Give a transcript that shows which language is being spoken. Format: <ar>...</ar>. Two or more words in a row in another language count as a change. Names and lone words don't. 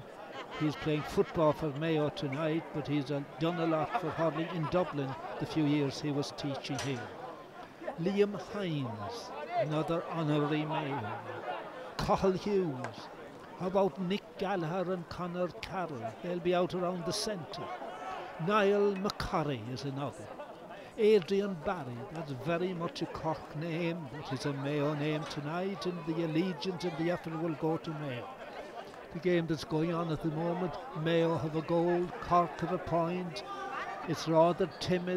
<en>He's playing football for Mayo tonight, but he's done a lot for hurling in Dublin the few years he was teaching here. Liam Hines, another honorary Mayo. Cathal Hughes. How about Nick Gallagher and Conor Carroll? They'll be out around the centre. Niall McCurry is another. Adrian Barry, that's very much a Cork name, but it's a Mayo name tonight, and the allegiance and the effort will go to Mayo. The game that's going on at the moment, Mayo have a goal, Cork have a point. It's rather timid.</en>